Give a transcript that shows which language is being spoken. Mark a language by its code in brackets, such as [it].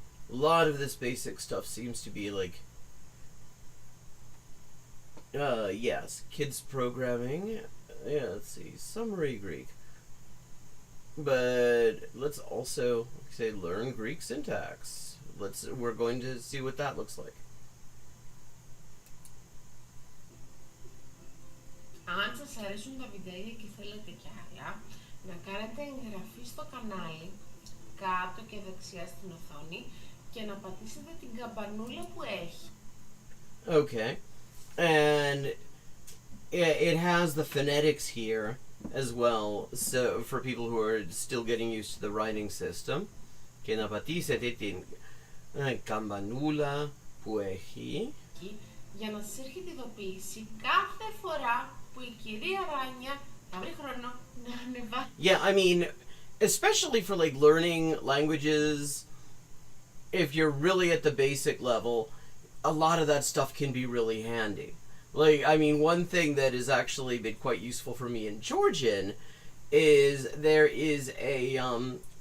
[en] A lot of this basic stuff seems to be like, yes, kids programming. Yeah, let's see, summary Greek. But let's also say learn Greek syntax. We're going to see what that looks like. [el] Αν σας αρέσουν τα βιντεάκια και θέλετε κι άλλα, να κάνετε εγγραφή στο κανάλι, κάτω και δεξιά στην οθόνη, και να πατήσετε την καμπανούλα που έχει. [en] Okay. And it has the phonetics here as well, so for people who are still getting used to the writing system. [el] Και να πατήσετε την καμπανούλα που έχει. Για να σας έρχεται ειδοποίηση κάθε φορά που η κυρία Ράνια θα βρει χρόνο να ανεβάσει. [en] Yeah, I mean, especially for like learning languages, if you're really at the basic level, a lot of that stuff can be really handy. Like, I mean, one thing that has actually been quite useful for me in Georgian is there is a, on